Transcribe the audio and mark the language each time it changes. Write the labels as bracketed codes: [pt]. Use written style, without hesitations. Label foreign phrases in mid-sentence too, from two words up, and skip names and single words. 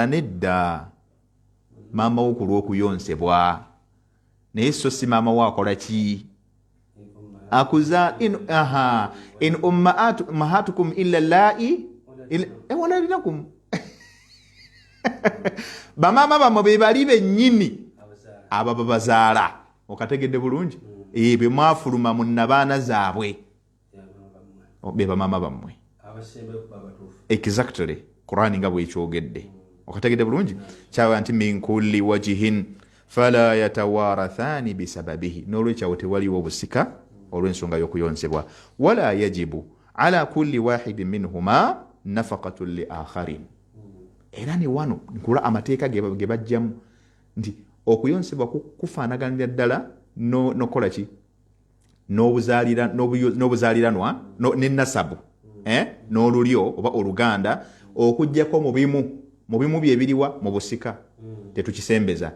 [lg] Nedda, maama wo ku lw'okuyonsebwa, naye so si maama wo akola ki [ar] إن أمهاتكم إلا اللائي ولدنكم [lg] bamaama bammwe be bali bennyini abo babazaala. Okategedde bulungi? Be mwafuluma mu nnabaana zaabwe be bamaama bammwe. Exactly, Qur'ani nga bwekyogedde. Okategedde bulungi? Kyawa nti [ar] من كل وجه فلا يتوارثان بسببه, [lg] n'olwekyawo tewaliwo obusika olw'ensonga y'okuyonsebwa. [ar] ولا يجب على كل واحد منهما نفقة لآخر. [lg] Era ne wano nkula amateeka ge bajjamu nti okuyonsebwa kufaanaganira ddala nokola ki n'obuzaaliranwa n'ennasabu n'olulyo oba oluganda, okuggyako mu bimu byebiriwa mu busika tetukisembeza.